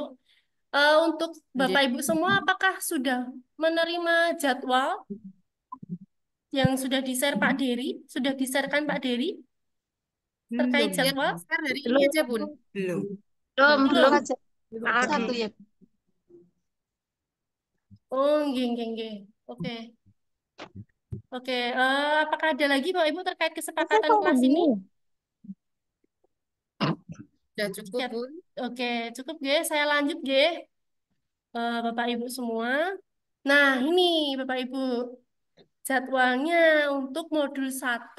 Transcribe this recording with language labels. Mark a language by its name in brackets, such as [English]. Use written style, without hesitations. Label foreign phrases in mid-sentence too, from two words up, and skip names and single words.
[Indonesian] Untuk Bapak Jadi, Ibu semua, apakah sudah menerima jadwal yang sudah di-share Pak Dery? Sudah di-sharekan Pak Dery terkait Belum. yang jadwal? share hari ini Belum, aja Bun. Belum. belum, Belum. Aja. Kalau di satu ya. [Javanese] Oh, nggih, nggih, nggih. [Indonesian] Oke. Oke, apakah ada lagi Bapak Ibu terkait kesepakatan kelas ini? Sudah cukup Siap. Bun. Oke, cukup, nggih. Saya lanjut, nggih. Bapak Ibu semua. Nah, ini Bapak Ibu jadwalnya untuk modul 1.